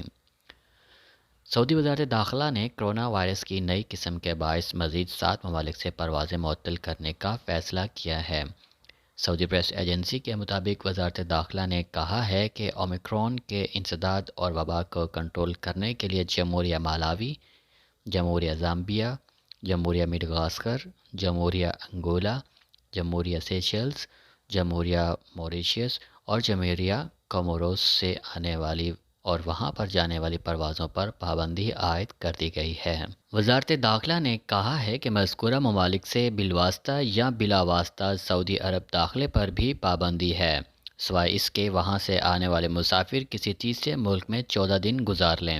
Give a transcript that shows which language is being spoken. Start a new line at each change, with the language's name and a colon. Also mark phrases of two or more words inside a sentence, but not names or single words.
Urdu: سعودی وزارت داخلہ نے کرونا وائرس کی نئی قسم کے باعث مزید 7 ممالک سے پروازیں معطل کرنے کا فیصلہ کیا ہے۔ سعودی پریس ایجنسی کے مطابق وزارت داخلہ نے کہا ہے کہ اومیکرون کے انسداد اور وبا کو کنٹرول کرنے کے لیے جمہوریہ مالاوی، جمہوریہ زامبیا، جمہوریہ مڈغاسکر، جمہوریہ انگولا، جمہوریہ سیشلز، جمہوریہ موریشیس اور جمہوریہ کوموروس سے آنے والی اور وہاں پر جانے والی پروازوں پر پابندی عائد کر دی گئی ہے۔ وزارت داخلہ نے کہا ہے کہ مذکورہ ممالک سے بالواسطہ یا بلا واسطہ سعودی عرب داخلے پر بھی پابندی ہے، سوائے اس کے وہاں سے آنے والے مسافر کسی تیسرے ملک میں 14 دن گزار لیں۔